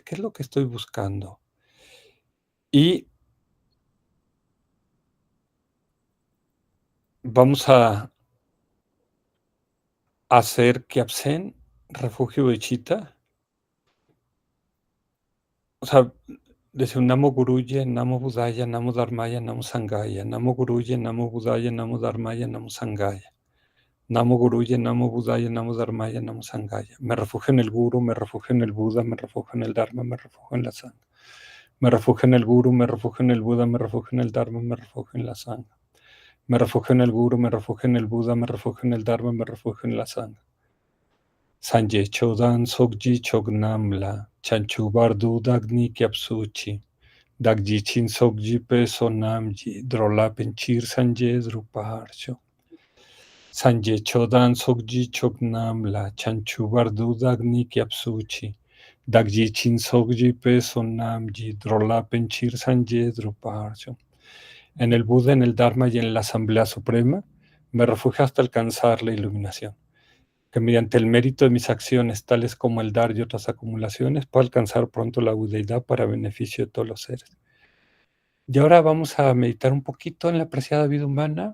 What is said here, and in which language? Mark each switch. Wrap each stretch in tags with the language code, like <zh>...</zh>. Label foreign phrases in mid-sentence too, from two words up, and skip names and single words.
<es>¿Qué es lo que estoy buscando? Y vamos a hacer Kyabsen, refugio de Chita. O sea, desde un</es> <sa>नमो गुरुये, नमो बुद्धाय, नमो धर्माय, नमो सङ्घाय, नमो गुरुये, नमो बुद्धाय, नमो धर्माय, नमो सङ्घाय, Namo Guruye, Namo Buddhaya, Namo Dharmaya, Namo Sanghaya. नमो गुरुये, नमो बुद्धाय, नमो धर्माय, नमो सङ्घाय.</sa> <es>Me refugio en el Guru, me refugio en el Buda, me refugio en el Dharma, me refugio en la Sangha. Me refugio en el Guru, me refugio en el Buda, me refugio en el Dharma, me refugio en la Sangha. Me refugio en el Guru, me refugio en el Buda, me refugio en el Dharma, me refugio en la Sangha.</es> <bo>སངས་རྒྱས་ཆོས་དང་ཚོགས་ཀྱི་མཆོག་རྣམས་ལ། བྱང་ཆུབ་བར་དུ་བདག་ནི་སྐྱབས་སུ་མཆི། བདག་གིས་སྦྱིན་སོགས་བགྱིས་པའི་བསོད་ནམས་ཀྱིས། འགྲོ་ལ་ཕན་ཕྱིར་སངས་རྒྱས་འགྲུབ་པར་ཤོག. སངས་རྒྱས་ཆོས་དང་ཚོགས་ཀྱི་མཆོག་རྣམས་ལ། བྱང་ཆུབ་བར་དུ་བདག་ནི་སྐྱབས་སུ་མཆི། བདག་གིས་སྦྱིན་སོགས་བགྱིས་པའི་བསོད་ནམས་ཀྱིས། འགྲོ་ལ་ཕན་ཕྱིར་སངས་རྒྱས་འགྲུབ་པར་ཤོག.</bo> <es>En el Buda, en el Dharma y en la Asamblea Suprema, me refugio hasta alcanzar la iluminación. Que mediante el mérito de mis acciones, tales como el dar y otras acumulaciones, pueda alcanzar pronto la budeidad para beneficio de todos los seres. Y ahora vamos a meditar un poquito en la preciada vida humana.</es>